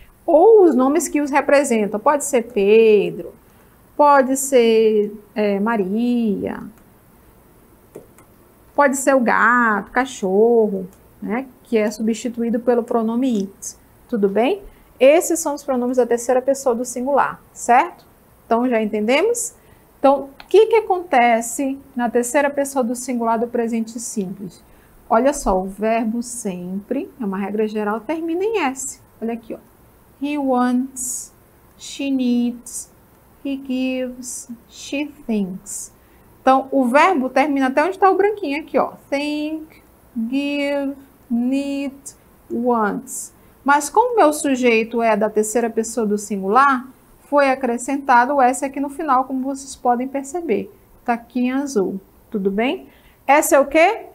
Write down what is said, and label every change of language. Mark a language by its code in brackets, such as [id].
[pt] Ou os nomes que os representam. Pode ser Pedro, pode ser Maria, pode ser o gato, cachorro, que é substituído pelo pronome it. Tudo bem? Esses são os pronomes da terceira pessoa do singular, certo? Então, já entendemos? Então, o que acontece na terceira pessoa do singular do presente simples? Olha só, o verbo sempre, é uma regra geral, termina em S. Olha aqui, ó. [en] He wants, she needs, he gives, she thinks. [pt] Então, o verbo termina até onde está o branquinho aqui, ó. [en] Think, give, need, wants. [pt] Mas como o meu sujeito é da terceira pessoa do singular, foi acrescentado o S aqui no final, como vocês podem perceber. Está aqui em azul, tudo bem? Essa é o quê?